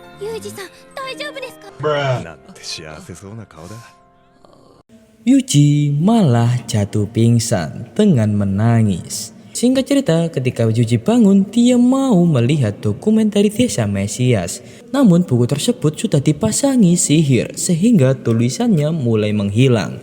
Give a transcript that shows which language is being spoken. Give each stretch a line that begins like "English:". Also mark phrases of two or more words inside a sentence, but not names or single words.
Japanese: ユージさん大丈夫ですか？なんて幸せそうな顔だ。
Indonesian: Yuji malah jatuh pingsan dengan menangis. Singkat cerita, ketika Yuji bangun, dia mau melihat dokumen dari desa Mesias. Namun buku tersebut sudah dipasangi sihir sehingga tulisannya mulai menghilang.